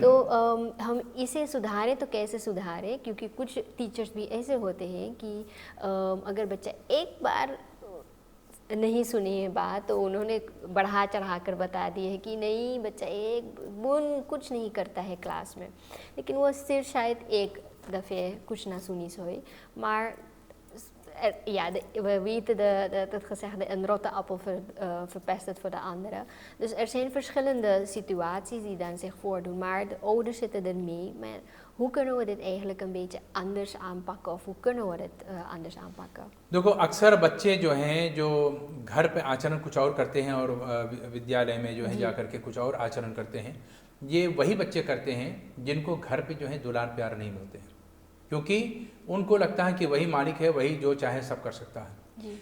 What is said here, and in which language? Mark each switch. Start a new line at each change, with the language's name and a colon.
Hindi: तो हम इसे सुधारें तो कैसे सुधारें, क्योंकि कुछ टीचर्स भी ऐसे होते हैं कि अगर बच्चा एक बार नहीं सुनी है बात तो उन्होंने बढ़ा चढ़ा कर बता दी है कि नहीं बच्चा एक बुन कुछ नहीं करता है क्लास में, लेकिन वो सिर्फ शायद एक दफ़े कुछ ना सुनी सोई
Dutch: maar ja, we weten dat het gezegde een rotte appel verpest het voor de andere. Dus er zijn verschillende situaties die dan zich voordoen, maar de ouders zitten ermee. Maar hoe kunnen we dit eigenlijk een beetje anders aanpakken of hoe kunnen we dit anders aanpakken?
Hindi: देखो अक्सर बच्चे जो हैं जो घर पे आचरण कुछ और करते हैं और विद्यालय में जो है जा करके कुछ और आचरण करते हैं, ये वही बच्चे करते हैं जिनको घर पे जो है दुलार प्यार नहीं मिलते हैं, क्योंकि उनको लगता है कि वही मालिक है, वही जो चाहे सब कर सकता है।